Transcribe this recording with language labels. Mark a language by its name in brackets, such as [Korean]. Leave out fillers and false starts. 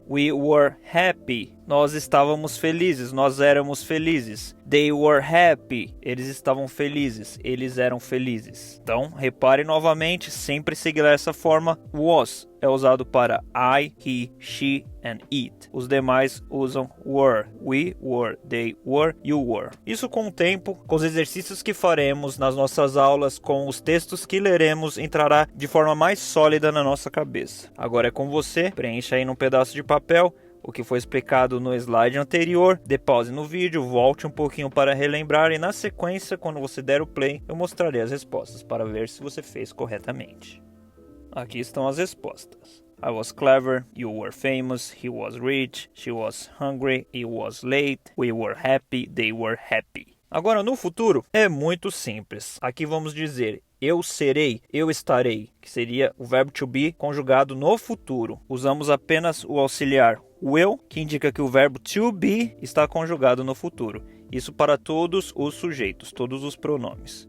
[English] We were happy. [Portuguese] Nós estávamos felizes. Nós éramos felizes. [English] They were happy. [Portuguese] Eles estavam felizes. Eles eram felizes. Então, repare novamente, sempre seguir essa forma. Was é usado para I, he, she and it. Os demais usam were. [English] We were, they were, you were. [Portuguese] Isso com o tempo, com os exercícios que faremos nas nossas aulas, com os textos que leremos, entrará de forma mais sólida na nossa cabeça. Agora é com você, preencha aí num pedaço de papel o que foi explicado no slide anterior, dê pause no vídeo, volte um pouquinho para relembrar e na sequência, quando você der o play, eu mostrarei as respostas para ver se você fez corretamente. Aqui estão as respostas. [English] I was clever, you were famous, he was rich, she was hungry, it was late, we were happy, they were happy. [Portuguese] Agora no futuro é muito simples. Aqui vamos dizer eu serei, eu estarei, que seria o verbo to be conjugado no futuro. Usamos apenas o auxiliar will, que indica que o verbo to be está conjugado no futuro. Isso para todos os sujeitos, todos os pronomes.